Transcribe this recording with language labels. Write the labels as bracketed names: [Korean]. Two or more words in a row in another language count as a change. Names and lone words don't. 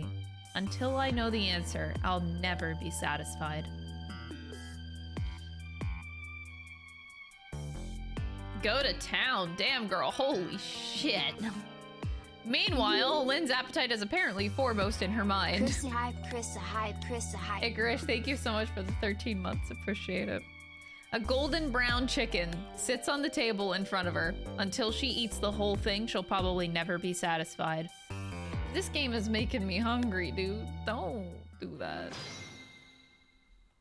[English] Until I know the answer, I'll never be satisfied. Go to town. Damn, girl. Holy shit. Meanwhile, Lynn's appetite is apparently foremost in her mind. Krista, hi, Krista, hi, Krista, hi. Igrish, thank you so much for the 13 months. Appreciate it. A golden brown chicken sits on the table in front of her. Until she eats the whole thing, she'll probably never be satisfied. This game is making me hungry, dude. Don't do that.